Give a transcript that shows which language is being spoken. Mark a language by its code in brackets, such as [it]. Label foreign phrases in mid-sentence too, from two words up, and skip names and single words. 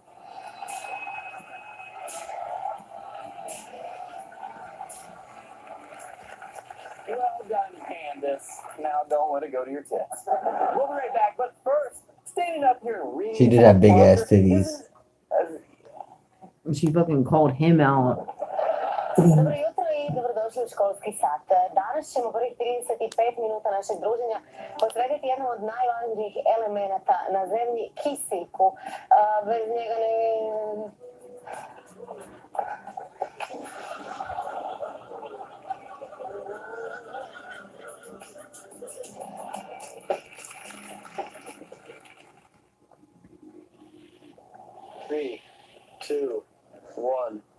[en] Well done, Candace. Now don't let it go to your tits. We'll be right back, but first, standing up here and reading. She did have big ass titties. She fucking called him out. [hr] Dobro jutro i dobrodošli u školski sat. Danas ćemo prvih 35 minuta našeg druženja posvetiti jednom od najvažnijih elemenata na zemlji, kisiku. Bez njega ne... [en] Three, two, one.